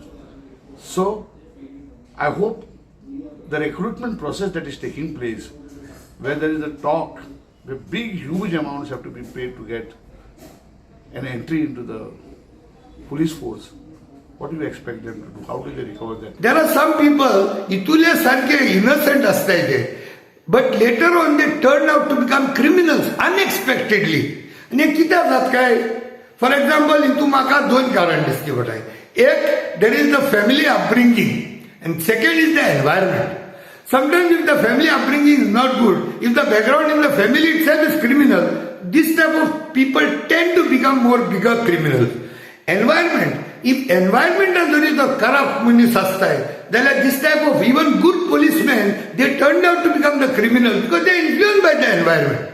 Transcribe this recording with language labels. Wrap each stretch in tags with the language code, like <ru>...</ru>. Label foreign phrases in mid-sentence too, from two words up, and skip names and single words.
<en>So, I hope the recruitment process that is taking place, where there is a talk, where big, huge amounts have to be paid to get an entry into the police force, what do you expect them to do? How do they recover that? There are some people,</en> <kok>itule sarke innocent astaite,</kok> <en>but later on they turn out to become criminals unexpectedly.</en> <kok>And कित्याक जात काय?</kok> <en>For example,</en> <kok>into maka दोन कारण दिसती पडटाय. एक,</kok> <en>there is the family upbringing, and second is the environment. Sometimes if the family upbringing is not good, if the background in the family itself is criminal, this type of people tend to become bigger criminals. Environment. If environment is the corrupt</en> <kok>munis astai,</kok> <en>then this type of even good policemen, they turned out to become the criminal because they are influenced by the environment.</en>